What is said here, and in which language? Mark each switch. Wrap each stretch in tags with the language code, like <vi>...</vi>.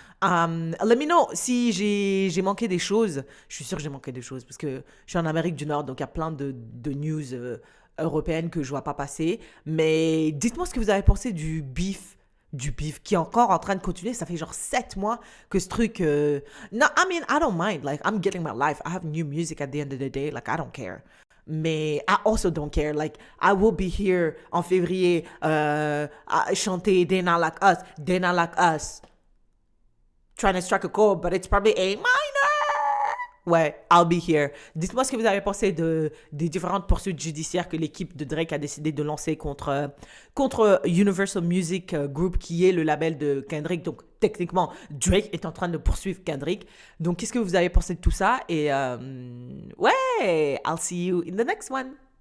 <en>Let me know</en> <fr>si j'ai manqué des choses. Je suis sûre que j'ai manqué des choses parce que je suis en Amérique du Nord, donc il y a plein de news européennes que je vois pas passer. Mais dites-moi ce que vous avez pensé du beef qui est encore en train de continuer. Ça fait genre 7 mois que ce truc...</fr> <en>No, I mean, I don't mind. Like, I'm getting my life. I have new music at the end of the day. Like, I don't care. Mais I also don't care. Like, I will be here</en> <fr>en février à chanter</fr> <en>They Not Like Us. Trying to strike a chord, but it's probably A minor. Ouais, I'll be here.</en> <fr>Dites-moi ce que vous avez pensé des différentes poursuites judiciaires que l'équipe de Drake a décidé de lancer contre Universal Music Group, qui est le label de Kendrick. Donc, techniquement, Drake est en train de poursuivre Kendrick. Donc, qu'est-ce que vous avez pensé de tout ça? Et ouais,</fr> <en>I'll see you in the next one.</en>